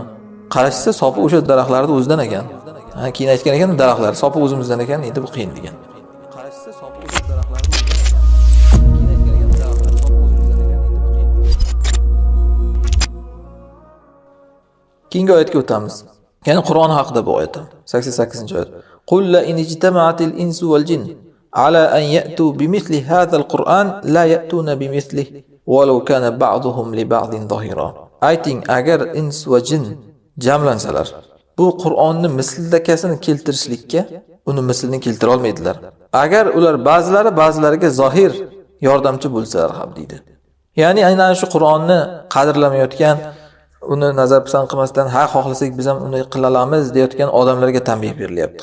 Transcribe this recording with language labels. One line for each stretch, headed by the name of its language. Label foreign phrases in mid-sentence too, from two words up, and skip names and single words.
Uzbek: Qarashsa sopi o'sha daraxtlarning o'zidan ekan. Keyin aytgan ekan, daraxtlar sopi o'zimizdan ekan, endi bu qiyin degan. Qarashsa sopi o'sha daraxtlarning keyin aytgan ekan, daraxtlar sopi o'zimizdan ekan, endi bu qiyin. Keyingi oyatga o'tamiz. Ya'ni Qur'on haqida bu oyat. 88-oyat.
Arabic: قل لئن اجتمعت الإنس والجن على أن يأتوا بمثل هذا القرآن لا يأتون بمثله ولو كان بعضهم لبعض ظهيرا.
Uzbek: Ayting, agar ins va jin jamlansalar, bu Qur'onni mislidakasini keltirishlikka uni mislini keltira olmaydilar. Agar ular ba'zilariga zohir yordamchi bo'lsalar ham deydi. Ya'ni aynan shu Qur'onni qadrlamayotgan, uni nazar pisand qilmasdan, ha xohlasak biz ham uni qila olamiz deyotgan odamlarga tanbeh berilyapti.